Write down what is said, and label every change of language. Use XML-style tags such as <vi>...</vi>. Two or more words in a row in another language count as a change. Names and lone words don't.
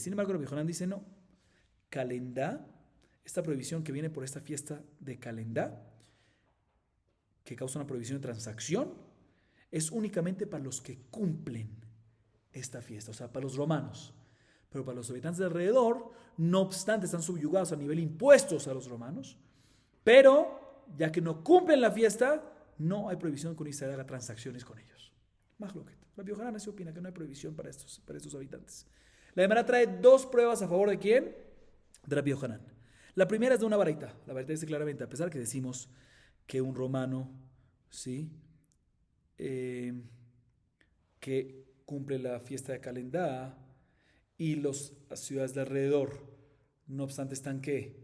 <es>Sin embargo, Rabbi Yohanan dice no. Calendá, esta prohibición que viene por esta fiesta de Calendá, que causa una prohibición de transacción, es únicamente para los que cumplen esta fiesta, o sea, para los romanos. Pero para los habitantes de alrededor, no obstante, están subyugados a nivel impuestos a los romanos, pero ya que no cumplen la fiesta, no hay prohibición que un Israel haga transacciones con ellos. Mahloket. Rabbi Yohanan se opina que no hay prohibición para estos habitantes. La Gemara trae dos pruebas a favor de ¿quién? De Rabbi Yohanan. La primera es de una baraita. La baraita dice claramente, a pesar que decimos que un romano, ¿sí? Que cumple la fiesta de Calendá y las ciudades de alrededor, no obstante, están ¿qué?</es>